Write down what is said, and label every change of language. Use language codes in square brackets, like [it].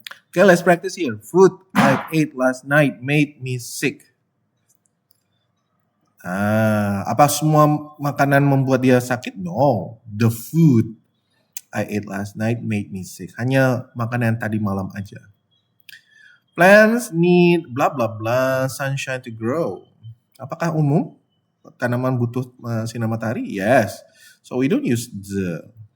[en] Okay, let's practice here. Food I ate last night made me sick. [id] Apa semua makanan membuat dia sakit? [en] No, the food I ate last night made me sick. [id] Hanya makanan tadi malam aja. [en] Plants need blah blah blah sunshine to grow. [id] Apakah umum? Tanaman butuh sinar matahari? [en] Yes. So we don't use the.